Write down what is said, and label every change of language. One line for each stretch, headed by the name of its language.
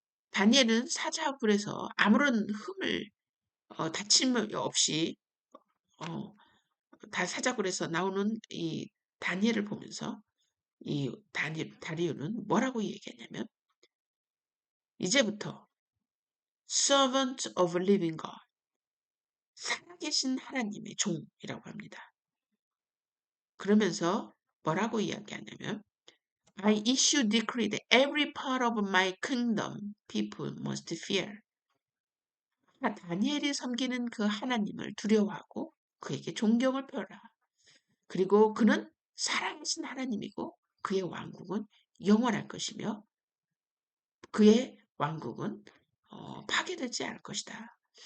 Korean: 다니엘은 사자굴에서 아무런 다침 없이 다 사자굴에서 나오는 이 다니엘을 보면서 이 다리우는 뭐라고 얘기하냐면 이제부터
English: servant of living God,
Korean: 살아계신 하나님의 종이라고 합니다. 그러면서 뭐라고 이야기하냐면
English: I issue decree that every part of my kingdom people must fear.
Korean: 다니엘이 섬기는 그 하나님을 두려워하고 그에게 존경을 표하라. 그리고 그는 살아계신 하나님이고 그의 왕국은 영원할 것이며 그의 왕국은 파괴되지 않을 것이다.